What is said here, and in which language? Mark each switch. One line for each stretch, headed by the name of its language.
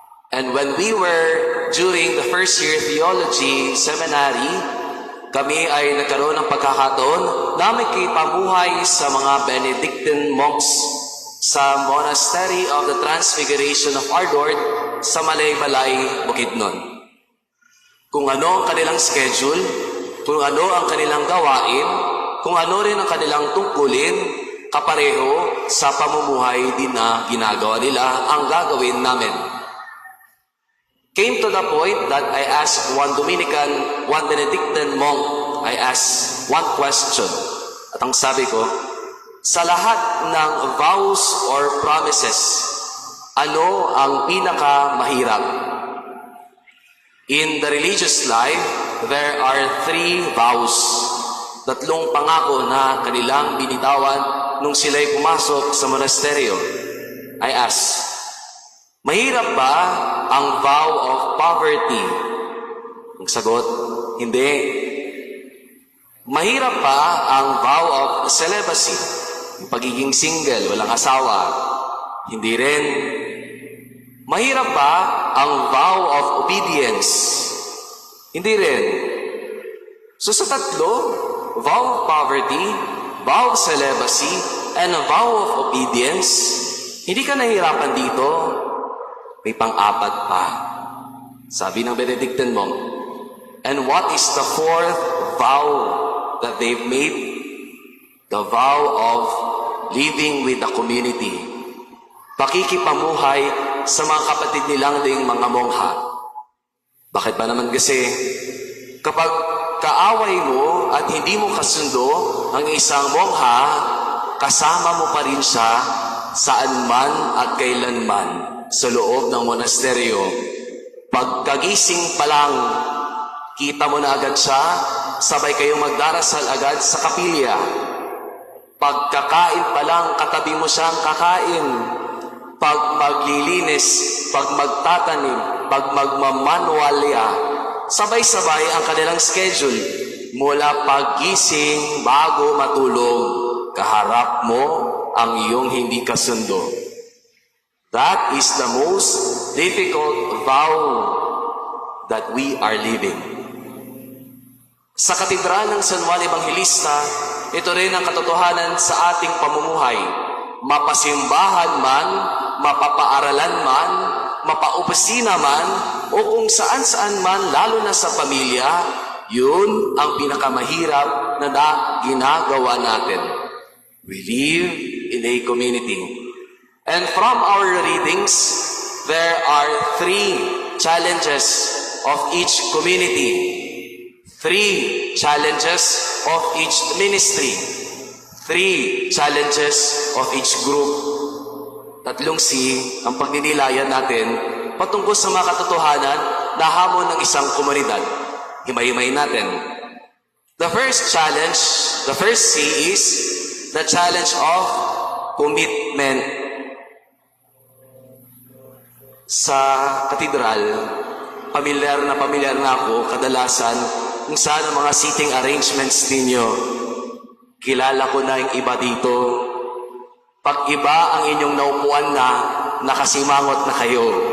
English: And when we were during the first year theology seminary,
Filipino: kami ay nagkaroon ng pagkakataon na makipamuhay sa mga Benedictine monks sa Monastery of the Transfiguration of Our Lord sa Malaybalay, Bukidnon. Kung ano ang kanilang schedule, kung ano ang kanilang gawain, kung ano rin ang kanilang tungkulin, kapareho sa pamumuhay din na ginagawa nila ang gagawin namin.
English: Came to the point that I asked one Benedictine monk, I asked one question.
Filipino: At ang sabi ko, sa lahat ng vows or promises, ano ang pinakamahirap?
English: In the religious life, there are 3 vows.
Filipino: 3 pangako na kanilang binitawan nung sila'y pumasok sa monasteryo.
English: I asked,
Filipino: mahirap ba ang vow of poverty? Ang sagot, hindi. Mahirap ba ang vow of celibacy? Yung pagiging single, walang asawa? Hindi rin. Mahirap ba ang vow of obedience? Hindi rin. So sa 3, vow of poverty, vow of celibacy, and a vow of obedience, hindi ka nahihirapan dito. May pang-4 pa. Sabi ng Benedictine monk.
English: And what is the 4th vow that they've made? The vow of living with the community.
Filipino: Pakikipamuhay sa mga kapatid nilang ding mga mongha. Bakit ba naman kasi? Kapag kaaway mo at hindi mo kasundo ang isang mongha, kasama mo pa rin siya saan man at kailanman sa loob ng monasteryo. Pagkagising pa lang, kita mo na agad siya, sabay kayong magdarasal agad sa kapilya. Pagkakain pa lang, katabi mo siyang kakain. Pag maglilinis, pag magtatanim, pag magmamanualya, sabay-sabay ang kanilang schedule. Mula paggising bago matulog, kaharap mo ang iyong hindi kasundo.
English: That is the most difficult vow that we are living.
Filipino: Sa katedral ng San Juan Evangelista, ito rin ang katotohanan sa ating pamumuhay. Mapasimbahan man, mapapaaralan man, mapaopisina man, o kung saan-saan man, lalo na sa pamilya, yun ang pinakamahirap na ginagawa natin.
English: We live in a community. And from our readings, there are 3 challenges of each community, 3 challenges of each ministry, 3 challenges of each group.
Filipino: 3 C ang pagninilayan natin patungkol sa mga katotohanan na hamon ng isang komunidad. Himay-himay natin.
English: The first challenge, the first C is the challenge of commitment.
Filipino: Sa katedral, pamilyar na ako kadalasan kung saan ang mga seating arrangements ninyo. Kilala ko na yung iba dito. Pag iba ang inyong naupuan na, nakasimangot na kayo.